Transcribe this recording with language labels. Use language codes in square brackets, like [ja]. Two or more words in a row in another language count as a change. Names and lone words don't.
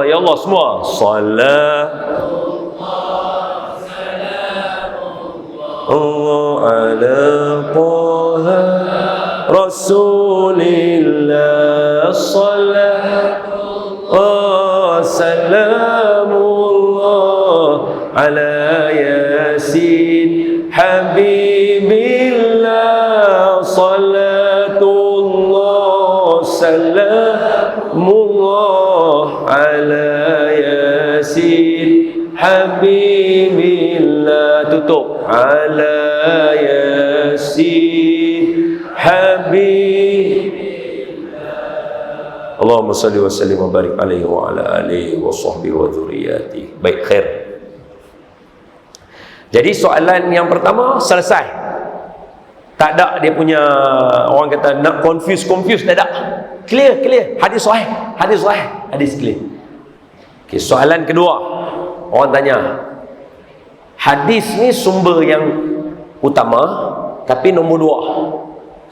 [ar] يا الله، semua الله على طه رسول الله. صلاة الله سلام الله على يس حبيب الله. صلاة الله سلام الله على يس حبيب الله. Tutup. على يس حبيب الله. اللهم صل وسلم وبارك عليه وعلى آله وصحبه وذريته. [ms] Baik, khair. Jadi soalan yang pertama selesai. Tak ada dia punya, orang kata nak confuse, tak ada. Clear. Hadis sahih, hadis clear. Okay, soalan kedua. Orang tanya, hadis ni sumber yang utama, tapi nombor 2.